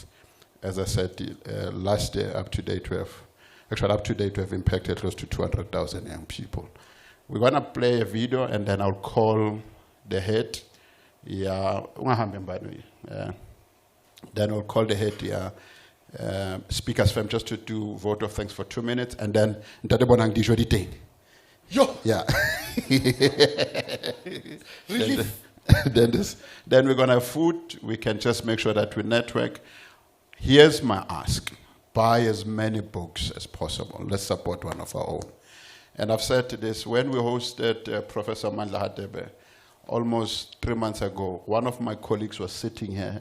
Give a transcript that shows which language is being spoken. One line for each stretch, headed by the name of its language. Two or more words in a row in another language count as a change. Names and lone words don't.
English: As I said, last year, up to date, we have impacted close to 200,000 young people. We're going to play a video, and then I'll call the head. Then I'll call the head, Speakers Firm, just to do vote of thanks for 2 minutes, and then Prof Bonang
Southern Sotho: di jodi teng.
English: Yo! Yeah. Relief. Then we're going to have food. We can just make sure that we network. Here's my ask. Buy as many books as possible. Let's support one of our own. And I've said this, when we hosted Professor Mandla Hadebe, almost 3 months ago, one of my colleagues was sitting here.